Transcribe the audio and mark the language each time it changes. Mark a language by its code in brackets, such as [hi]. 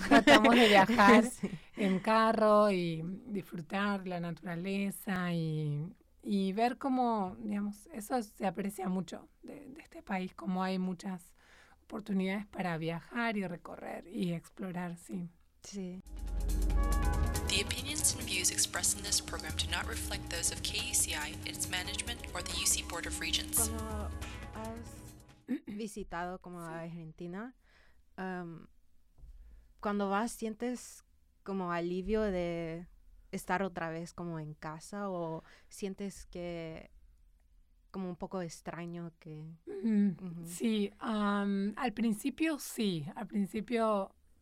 [es] Tratamos de viajar sí. en carro y disfrutar la naturaleza y ver cómo, digamos, eso se aprecia mucho de este país, como hay muchas oportunidades para viajar y recorrer y explorar, sí. Sí. [en] The The opinions and views expressed in this program do not reflect those of KUCI, its management, or the UC Board of Regents. [es] Como has visitado como sí. Argentina, cuando vas, ¿sientes como alivio de estar otra vez como en casa o sientes que como un poco extraño que...? Sí, al principio sí, al principio...